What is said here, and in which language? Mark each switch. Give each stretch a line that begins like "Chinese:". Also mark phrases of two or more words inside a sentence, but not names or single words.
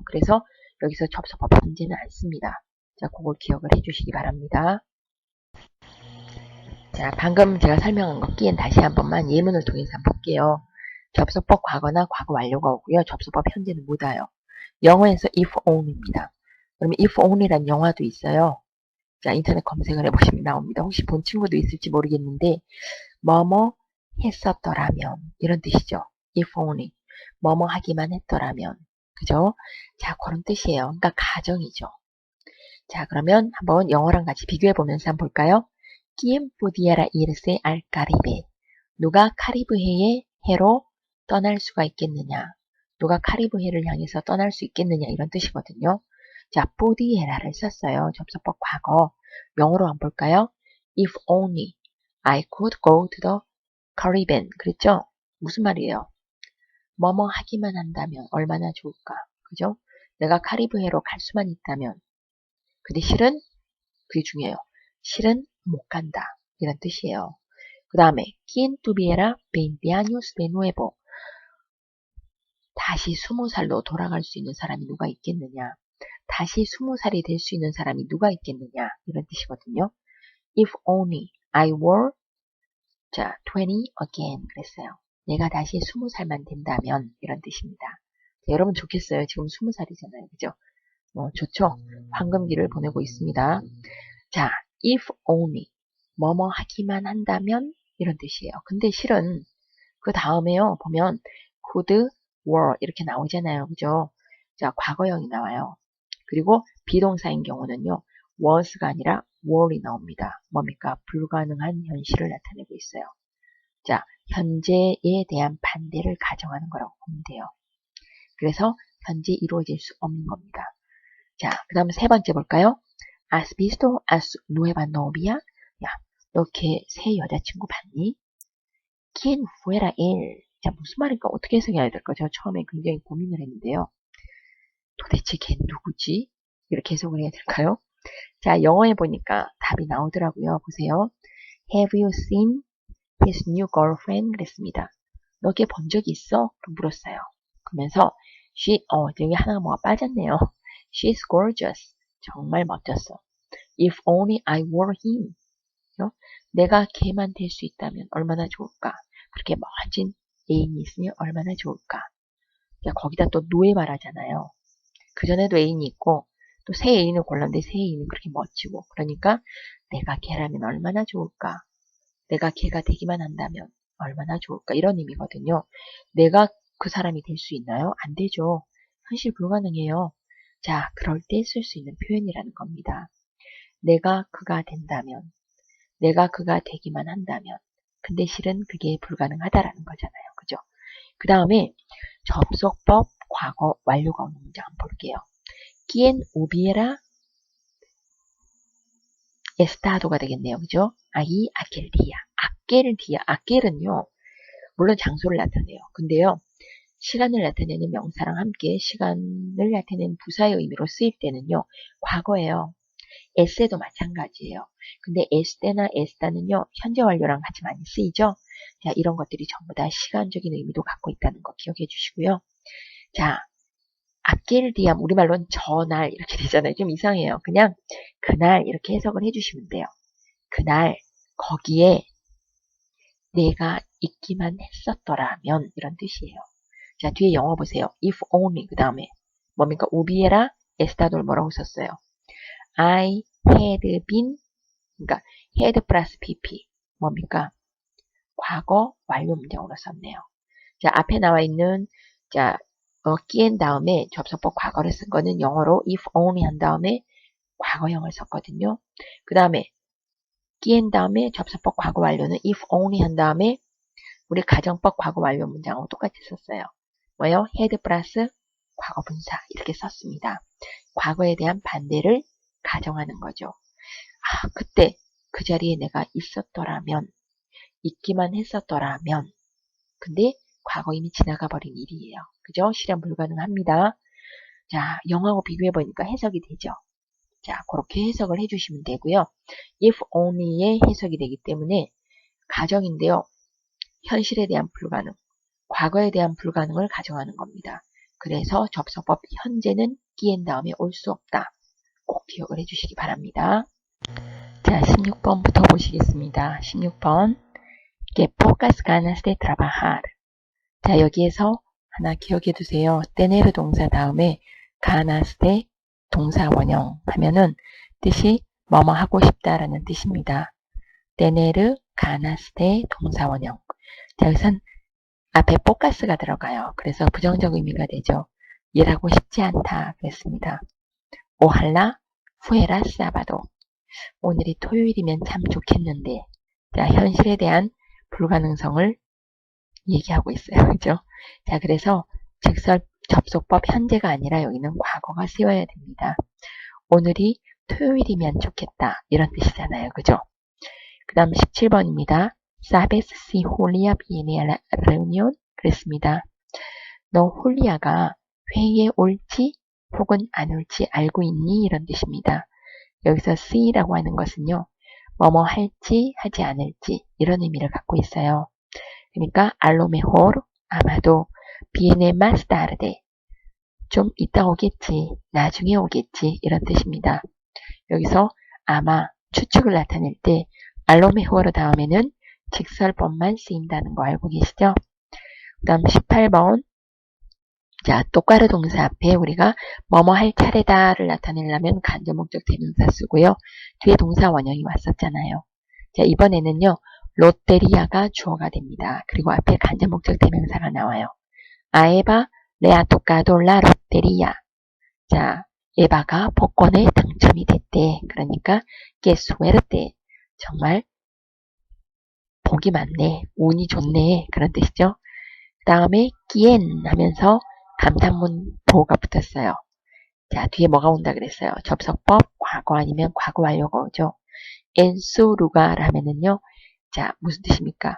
Korean: 그래서 여기서 접속법 현재는 안 씁니다. 자, 그걸 기억을 해주시기 바랍니다. 자, 방금 제가 설명한 거 끼엔 다시 한 번만 예문을 통해서 한번 볼게요. 접속법 과거나 과거 완료가 오고요. 접속법 현재는 못 와요. 영어에서
English: if only
Korean: 입니다. 그러면
English: if only
Korean: 란 영화도 있어요. 자, 인터넷 검색을 해보시면 나옵니다. 혹시 본 친구도 있을지 모르겠는데 뭐뭐 했었더라면 이런 뜻이죠.
English: if only
Korean: 뭐뭐 하기만 했더라면 그죠? 자, 그런 뜻이에요. 그러니까 가정이죠. 자, 그러면 한번 영어랑 같이 비교해 보면서 한번 볼까요?
Spanish: ¿Quién pudiera irse al Caribe?
Korean: 누가 카리브해의 해로 떠날 수가 있겠느냐? 누가 카리브해를 향해서 떠날 수 있겠느냐? 이런 뜻이거든요. 자, pudiera를 썼어요. 접속법 과거. 영어로 한번 볼까요?
English: If only I could go to the Caribbean.
Korean: 그랬죠? 무슨 말이에요? 뭐뭐 하기만 한다면 얼마나 좋을까? 그죠? 내가 카리브해로 갈 수만 있다면. 근데 실은 그게 중요해요. 실은 못 간다. 이런 뜻이에요. 그 다음에
Spanish: ¿Quién tuviera 20 años de nuevo?
Korean: 다시 20살로 돌아갈 수 있는 사람이 누가 있겠느냐? 다시 20살이 될 수 있는 사람이 누가 있겠느냐? 이런 뜻이거든요.
English: If only I were 20 again 그랬어요.
Korean: 내가 다시 20살만 된다면 이런 뜻입니다. 자, 여러분 좋겠어요. 지금 20살이잖아요. 그죠? 좋죠? 황금기를 보내고 있습니다. 자,
English: if only
Korean: 뭐뭐 하기만 한다면 이런 뜻이에요. 근데 실은 그 다음에요. 보면 could, were 이렇게 나오잖아요. 그죠? 자, 과거형이 나와요. 그리고 비동사인 경우는요. was가 아니라 were이 나옵니다. 뭡니까? 불가능한 현실을 나타내고 있어요. 자, 현재에 대한 반대를 가정하는 거라고 보면 돼요. 그래서 현재 이루어질 수 없는 겁니다. 자, 그 다음 세 번째 볼까요?
Spanish: Has visto a su nueva novia?
Korean: 야, 너 걔 새 여자친구 봤니?
Spanish: ¿Quién fuera él?
Korean: 자, 무슨 말인가 어떻게 해석해야 될까? 제가 처음에 굉장히 고민을 했는데요. 도대체 걔 누구지? 이렇게 해석을 해야 될까요? 자, 영어에 보니까 답이 나오더라고요. 보세요.
English: Have you seen his new girlfriend?
Korean: 그랬습니다. 너 걔 본 적이 있어? 물었어요. 그러면서 여기 하나가 뭐가 빠졌네요.
English: She's gorgeous.
Korean: 정말 멋졌어.
English: If only I were him.
Korean: 내가 걔만 될 수 있다면 얼마나 좋을까? 그렇게 멋진 애인이 있으면 얼마나 좋을까? 자, 거기다 또 노예 말하잖아요. 그전에도 애인이 있고 또 새 애인을 골랐는데 새 애인은 그렇게 멋지고 그러니까 내가 걔라면 얼마나 좋을까? 내가 걔가 되기만 한다면 얼마나 좋을까? 이런 의미거든요. 내가 그 사람이 될 수 있나요? 안 되죠. 현실 불가능해요. 자, 그럴 때 쓸 수 있는 표현이라는 겁니다. 내가 그가 된다면, 내가 그가 되기만 한다면, 근데 실은 그게 불가능하다라는 거잖아요. 그죠? 그 다음에 접속법 과거 완료가 오는 문장 한번 볼게요.
Spanish: ¿Quién hubiera estado
Korean: 가 되겠네요. 그죠?
Spanish: ahí aquel día. aquel día.
Korean: aquel은요. 물론 장소를 나타내요. 근데요. 시간을 나타내는 명사랑 함께 시간을 나타내는 부사의 의미로 쓰일 때는요. 과거예요. 에세도 마찬가지예요. 근데 에스테나 에스타는요. 현재 완료랑 같이 많이 쓰이죠. 자, 이런 것들이 전부 다 시간적인 의미도 갖고 있다는 거 기억해 주시고요. 자,
Spanish: aquel día
Korean: 우리말로는 저날 이렇게 되잖아요. 좀 이상해요. 그냥 그날 이렇게 해석을 해주시면 돼요. 그날 거기에 내가 있기만 했었더라면 이런 뜻이에요. 자, 뒤에 영어 보세요.
English: if only
Korean: 그 다음에 뭡니까?
Spanish: hubiera estado
Korean: 뭐라고 썼어요?
English: I had been
Korean: 그러니까 had 플러스 pp 뭡니까? 과거 완료 문장으로 썼네요. 자, 앞에 나와 있는 자 끼엔 다음에 접속법 과거를 쓴 거는 영어로
English: if only
Korean: 한 다음에 과거형을 썼거든요. 그 다음에 끼엔 다음에 접속법 과거 완료는
English: if only
Korean: 한 다음에 우리 가정법 과거 완료 문장하고 똑같이 썼어요. 뭐예요? had 플러스 과거 분사 이렇게 썼습니다. 과거에 대한 반대를 가정하는 거죠. 아, 그때 그 자리에 내가 있었더라면 있기만 했었더라면 근데 과거 이미 지나가 버린 일이에요. 그죠? 실현 불가능합니다. 자, 영어하고 비교해 보니까 해석이 되죠. 자, 그렇게 해석을 해주시면 되고요.
English: if only
Korean: 의 해석이 되기 때문에 가정인데요. 현실에 대한 불가능, 과거에 대한 불가능을 가정하는 겁니다. 그래서 접속법 현재는 끼엔 다음에 올 수 없다. 꼭 기억을 해주시기 바랍니다. 자, 16번부터 보시겠습니다. 16번.
Spanish: Que pocas ganas de trabajar.
Korean: 자, 여기에서 하나 기억해 두세요. tener 동사 다음에
Spanish: ganas de
Korean: 동사 원형 하면은 뜻이 뭐뭐 하고 싶다라는 뜻입니다.
Spanish: tener ganas de
Korean: 동사 원형. 자, 여기선 앞에 pocas가 들어가요. 그래서 부정적 의미가 되죠. 일하고 싶지 않다 그랬습니다.
Spanish: ojalá fuera sábado.
Korean: 오늘이 토요일이면 참 좋겠는데. 자, 현실에 대한 불가능성을 얘기하고 있어요. 그죠? 자, 그래서 직설 접속법 현재가 아니라 여기는 과거가 쓰여야 됩니다. 오늘이 토요일이면 좋겠다. 이런 뜻이잖아요. 그죠? 그 다음 17번입니다.
Spanish: Sabes si Julia viene a la reunión?
Korean: 그랬습니다. 너 홀리아가 회의에 올지 혹은 안 올지 알고 있니? 이런 뜻입니다. 여기서 see라고 하는 것은요. 뭐뭐 할지 하지 않을지 이런 의미를 갖고 있어요. 그러니까
Spanish: a lo mejor,
Korean: 아마도
Spanish: viene más tarde,
Korean: 좀 이따 오겠지, 나중에 오겠지 이런 뜻입니다. 여기서 아마 추측을 나타낼 때
Spanish: a lo mejor
Korean: 다음에는 직설법만 쓰인다는 거 알고 계시죠? 그 다음 18번. 자, 똑가르 동사 앞에 우리가 뭐뭐 할 차례다를 나타내려면 간접 목적 대명사 쓰고요. 뒤에 동사 원형이 왔었잖아요. 자, 이번에는요. 롯데리아가 주어가 됩니다. 그리고 앞에 간접 목적 대명사가 나와요.
Spanish: A Eva le ha tocado la lotería.
Korean: 자, 에바가 복권에 당첨이 됐대. 그러니까
Spanish: que suerte.
Korean: 정말 복이 많네. 운이 좋네. 그런 뜻이죠. 그 다음에 quién 하면서 감탄문 보호가 붙었어요. 자, 뒤에 뭐가 온다 그랬어요. 접속법, 과거 아니면 과거 완료가 오죠.
Spanish: en su lugar
Korean: 하면은요. 자, 무슨 뜻입니까?